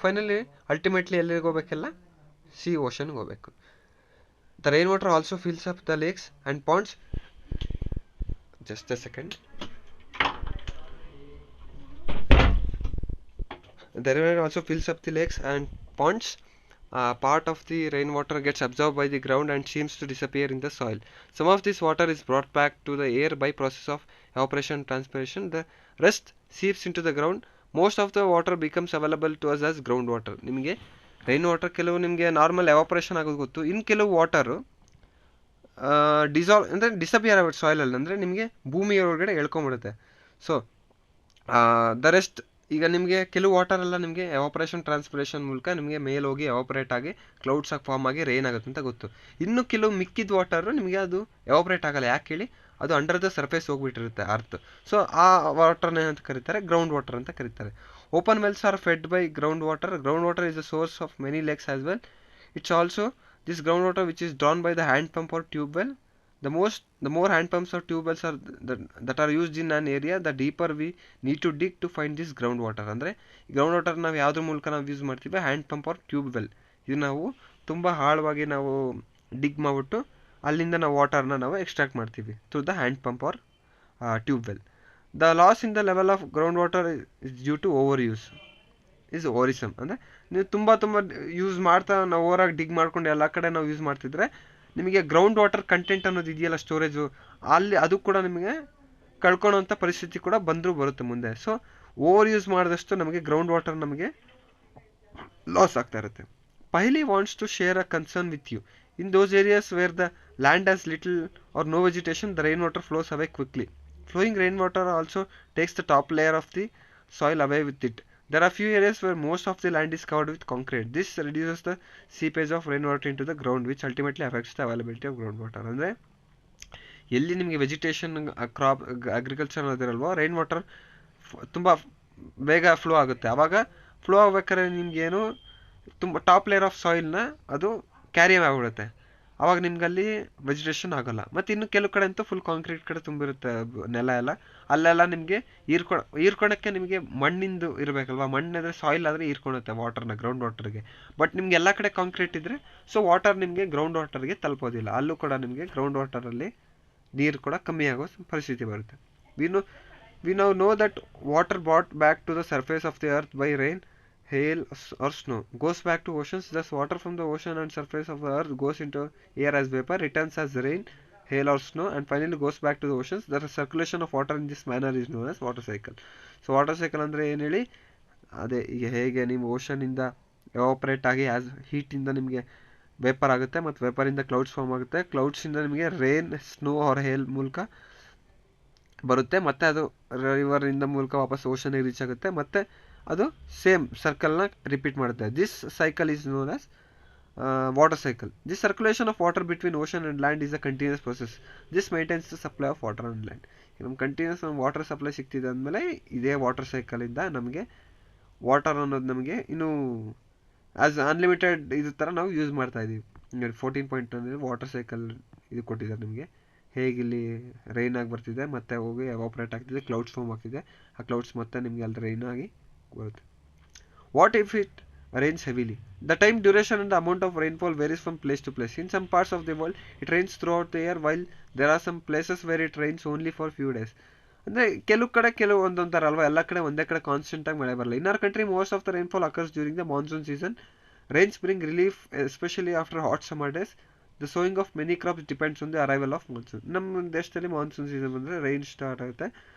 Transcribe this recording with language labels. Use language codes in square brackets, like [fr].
[kn] Finally ultimately ಎಲ್ಲಿಗೆ ಹೋಗ್ಬೇಕೆಲ್ಲ, C ಓಷನ್ಗೆ ಹೋಗ್ಬೇಕು. [en] The rainwater also fills up the lakes and ponds. Just a second. The rainwater also fills up the lakes and ponds. Part of the rainwater gets absorbed by the ground and seems to disappear in the soil. Some of this water is brought back to the air by process of evaporation and transpiration. The rest seeps into the ground. Most of the water becomes available to us as groundwater. [kn] ನಿಮಗೆ rain water ಕೆಲವು ನಿಮಗೆ normal evaporation ಆಗೋದು ಗೊತ್ತು. ಇನ್ನು ಕೆಲವು water dissolve ಅಂದರೆ disappear ಆಗುತ್ತೆ ಸಾಯಿಲಲ್ಲಿ, ಅಂದರೆ ನಿಮಗೆ ಭೂಮಿಯ ಒಳಗಡೆ ಎಳ್ಕೊಂಬಿಡುತ್ತೆ. [en] so the rest [kn] ಈಗ ನಿಮಗೆ ಕೆಲವು ವಾಟರ್ ಎಲ್ಲ ನಿಮಗೆ ಎವಾಪರೇಷನ್ ಟ್ರಾನ್ಸ್ಪಿರೇಷನ್ ಮೂಲಕ ನಿಮಗೆ ಮೇಲೆ ಹೋಗಿ ಎವಾಪರೇಟ್ ಆಗಿ ಕ್ಲೌಡ್ಸ್ ಆಗಿ ಫಾರ್ಮ್ ಆಗಿ ರೈನ್ ಆಗುತ್ತೆ ಅಂತ ಗೊತ್ತು. ಇನ್ನು ಕೆಲವು ಮಿಕ್ಕಿದ ವಾಟರು ನಿಮಗೆ ಅದು ಎವಾಪರೇಟ್ ಆಗಲ್ಲ. ಯಾಕೆ ಹೇಳಿ, ಅದು [en] under the surface [kn] ಹೋಗ್ಬಿಟ್ಟಿರುತ್ತೆ earth. So ಆ ವಾಟರ್ನ ಏನಂತ ಕರೀತಾರೆ, ಗ್ರೌಂಡ್ ವಾಟರ್ ಅಂತ ಕರೀತಾರೆ. [en] Open wells are fed by ground water. Ground water is the source of many lakes as well. It's also this groundwater which is drawn by the hand pump or tube well. The more hand pumps or tube wells are that are used in an area, the deeper we need to dig to find this groundwater. [kn] ಅಂದರೆ ground water ನಾವು ಯಾವುದ್ರ ಮೂಲಕ ನಾವು use ಮಾಡ್ತೀವಿ, hand pump R tube well. ಇದು ನಾವು ತುಂಬ ಆಳವಾಗಿ ನಾವು ಡಿಗ್ ಮಾಡಿಬಿಟ್ಟು ಅಲ್ಲಿಂದ ನಾವು ವಾಟರ್ನ ನಾವು ಎಕ್ಸ್ಟ್ರಾಕ್ಟ್ ಮಾಡ್ತೀವಿ [en] Through the hand pump or tube well. The loss in the level of ground water is due to over use is worrisome. [kn] ಅಂದರೆ ನೀವು ತುಂಬ ಯೂಸ್ ಮಾಡ್ತಾ ನಾವು ಓವರಾಗಿ ಡಿಗ್ ಮಾಡ್ಕೊಂಡು ಎಲ್ಲ ಕಡೆ ನಾವು ಯೂಸ್ ಮಾಡ್ತಿದ್ರೆ ನಿಮಗೆ ಗ್ರೌಂಡ್ ವಾಟರ್ ಕಂಟೆಂಟ್ ಅನ್ನೋದು ಇದೆಯಲ್ಲ ಸ್ಟೋರೇಜು, ಅಲ್ಲಿ ಅದು ಕೂಡ ನಿಮಗೆ ಕಳ್ಕೊಳ್ಳೋಂಥ ಪರಿಸ್ಥಿತಿ ಕೂಡ ಬರುತ್ತೆ ಮುಂದೆ. ಸೊ ಓವರ್ ಯೂಸ್ ಮಾಡಿದಷ್ಟು ನಮಗೆ ಗ್ರೌಂಡ್ ವಾಟರ್ ನಮಗೆ ಲಾಸ್ ಆಗ್ತಾ ಇರುತ್ತೆ. [en] Paheli wants to share a concern with you. In those areas where the land has little or no vegetation, the rain water flows away quickly. Flowing rainwater also takes the top layer of the soil away with it. There are few areas where most of the land is covered with concrete. This reduces the seepage of rainwater into the ground, which ultimately affects the availability of groundwater. [kn] ಅಂದರೆ ಎಲ್ಲಿ ನಿಮಗೆ vegetation crop agriculture ಅನ್ನೋದಿರಲ್ವೋ, rain water ತುಂಬ ಬೇಗ flow ಆಗುತ್ತೆ. ಆವಾಗ flow ಆಗ್ಬೇಕಾದ್ರೆ ನಿಮಗೇನು ತುಂಬ ಟಾಪ್ ಲೇಯರ್ ಆಫ್ ಸಾಯಿಲ್ನ ಅದು ಕ್ಯಾರಿ ಆಗಿಬಿಡುತ್ತೆ. ಆವಾಗ ನಿಮ್ಗಲ್ಲಿ ವೆಜಿಟೇಷನ್ ಆಗೋಲ್ಲ. ಮತ್ತು ಇನ್ನು ಕೆಲವು ಕಡೆ ಅಂತೂ ಫುಲ್ ಕಾಂಕ್ರೀಟ್ ಕಡೆ ತುಂಬಿರುತ್ತೆ ನೆಲ ಎಲ್ಲ, ಅಲ್ಲೆಲ್ಲ ನಿಮಗೆ ಹೀರ್ಕೊಳಕ್ಕೆ ನಿಮಗೆ ಮಣ್ಣಿಂದು ಇರಬೇಕಲ್ವ. ಮಣ್ಣಿದ್ರೆ ಸಾಯಿಲ್ ಆದರೆ ಹೀರ್ಕೊಳುತ್ತೆ ವಾಟರ್ನ, ಗ್ರೌಂಡ್ ವಾಟರ್ಗೆ. ಬಟ್ ನಿಮ್ಗೆ ಎಲ್ಲ ಕಡೆ ಕಾಂಕ್ರೀಟ್ ಇದ್ದರೆ ಸೊ ವಾಟರ್ ನಿಮಗೆ ಗ್ರೌಂಡ್ ವಾಟರ್ಗೆ ತಲುಪೋದಿಲ್ಲ. ಅಲ್ಲೂ ಕೂಡ ನಿಮಗೆ ಗ್ರೌಂಡ್ ವಾಟರಲ್ಲಿ ನೀರು ಕೂಡ ಕಮ್ಮಿ ಆಗೋ ಪರಿಸ್ಥಿತಿ ಬರುತ್ತೆ. [en] We know that water brought back to the surface of the earth by rain, hail or snow goes back to oceans. Thus water from the ocean and surface of the earth goes into air as vapor, returns as rain, hail or snow, and finally goes back to the oceans. The circulation of water in this manner is known as water cycle. [kn] So water cycle ಅಂದರೆ ಏನು ಹೇಳಿ, ಅದೇ ಈಗ ಹೇಗೆ ನಿಮ್ಮ ಓಷನಿಂದ evaporate ಆಗಿ as ಹೀಟಿಂದ ನಿಮಗೆ vapour ಆಗುತ್ತೆ, ಮತ್ತು ವೇಪರಿಂದ ಕ್ಲೌಡ್ಸ್ ಫಾರ್ಮ್ ಆಗುತ್ತೆ. ಕ್ಲೌಡ್ಸಿಂದ ನಿಮಗೆ ರೇನ್, ಸ್ನೋ ಆರ್ ಹೇಲ್ ಮೂಲಕ ಬರುತ್ತೆ, ಮತ್ತು ಅದು ರಿವರಿಂದ ಮೂಲಕ ವಾಪಸ್ ಓಷನಿಗೆ ರೀಚ್ ಆಗುತ್ತೆ, ಮತ್ತು ಅದು ಸೇಮ್ ಸರ್ಕಲ್ನ ರಿಪೀಟ್ ಮಾಡುತ್ತೆ. [en] This cycle is known as water cycle. This circulation of water between ocean and land is a continuous process. This maintains the supply of water on land. [kn] ನಮ್ಗೆ ಕಂಟಿನ್ಯೂಸ್ ವಾಟರ್ ಸಪ್ಲೈ ಸಿಗ್ತಿದೆ ಅಂದಮೇಲೆ ಇದೇ water ಸೈಕಲಿಂದ ನಮಗೆ water ಅನ್ನೋದು ನಮಗೆ ಇನ್ನೂ as unlimited ಇದು ಥರ ನಾವು ಯೂಸ್ ಮಾಡ್ತಾ ಇದ್ದೀವಿ. 14.1 ವಾಟರ್ ಸೈಕಲ್ ಇದು ಕೊಟ್ಟಿದ್ದಾರೆ ನಿಮಗೆ. ಹೇಗಿಲ್ಲಿ ರೈನ್ ಆಗಿ ಬರ್ತಿದೆ, ಮತ್ತೆ ಹೋಗಿ ಎವಾಪರೇಟ್ ಆಗ್ತಿದೆ, ಕ್ಲೌಡ್ಸ್ ಫಾರ್ಮ್ ಆಗ್ತಿದೆ, ಆ ಕ್ಲೌಡ್ಸ್ ಮತ್ತೆ ನಿಮಗೆ ಅಲ್ಲಿ ರೈನ್ ಆಗಿ ಬರುತ್ತೆ. [en] What if it rains heavily? The time duration and the amount of rainfall varies from place to place. In some parts of the world it rains throughout the year, while there are some places where it rains only for few days. [kn] ಅಂದರೆ ಕೆಲವು ಕಡೆ ಕೆಲವು ಒಂದೊಂಥರ ಅಲ್ವಾ, ಎಲ್ಲ ಕಡೆ ಒಂದೇ ಕಡೆ ಕಾನ್ಸ್ಟೆಂಟಾಗಿ ಮಳೆ ಬರಲ್ಲ. [en] In our country most of the rainfall occurs during the monsoon season. Rains bring relief especially after hot summer days. The sowing of many crops depends on the arrival of monsoon. [kn] ನಮ್ಮ ದೇಶದಲ್ಲಿ monsoon season ಬಂದರೆ rain start ಆಗುತ್ತೆ.